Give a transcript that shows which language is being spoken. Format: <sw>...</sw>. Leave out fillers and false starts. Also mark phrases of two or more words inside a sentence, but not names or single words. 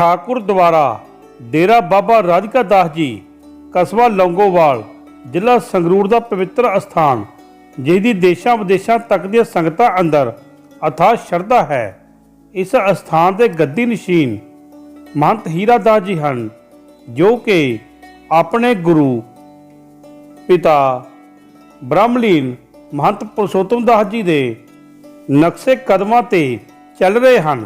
<pa>ਠਾਕੁਰ ਦੁਆਰਾ ਡੇਰਾ ਬਾਬਾ ਰਾਧਿਕਾ ਦਾਸ ਜੀ ਕਸਬਾ ਲੌਂਗੋਵਾਲ ਜ਼ਿਲ੍ਹਾ ਸੰਗਰੂਰ ਦਾ ਪਵਿੱਤਰ ਅਸਥਾਨ ਜਿਹਦੀ ਦੇਸ਼ਾਂ ਵਿਦੇਸ਼ਾਂ ਤੱਕ ਦੀਆਂ ਸੰਗਤਾਂ ਅੰਦਰ ਅਥਾਹ ਸ਼ਰਧਾ ਹੈ। ਇਸ ਅਸਥਾਨ ਦੇ ਗੱਦੀ ਨਸ਼ੀਨ ਮਹੰਤ ਹੀਰਾ ਦਾਸ ਜੀ ਹਨ, ਜੋ ਕਿ ਆਪਣੇ ਗੁਰੂ ਪਿਤਾ ਬ੍ਰਹਮਲੀਨ ਮਹੰਤ ਪੁਰਸ਼ੋਤਮ ਦਾਸ ਜੀ ਦੇ ਨਕਸ਼ੇ ਕਦਮਾਂ ਤੇ ਚੱਲ ਰਹੇ ਹਨ।</pa>